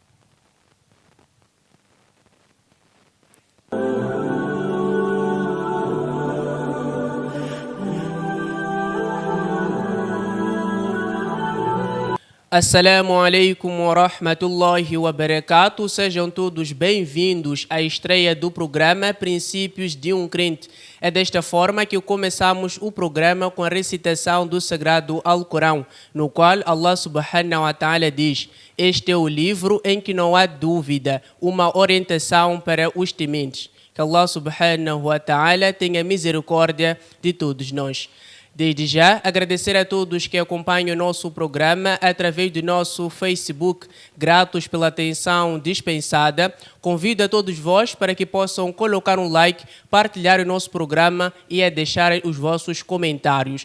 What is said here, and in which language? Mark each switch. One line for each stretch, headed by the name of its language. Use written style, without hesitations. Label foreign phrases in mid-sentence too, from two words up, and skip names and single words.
Arabic: السلام عليكم ورحمة الله وبركاته.
Portuguese: Sejam todos bem-vindos à estreia do programa Princípios de um Crente. É desta forma que começamos o programa com a recitação do Sagrado Alcorão, no qual Allah
Arabic: سبحانه وتعالى
Portuguese: diz: este é o livro em que não há dúvida, uma orientação para os tementes. Que Allah
Arabic: سبحانه وتعالى
Portuguese: tenha misericórdia de todos nós. Desde já, agradecer a todos que acompanham o nosso programa através do nosso Facebook. Gratos pela atenção dispensada. Convido a todos vós para que possam colocar um like, partilhar o nosso programa e a deixar os vossos comentários.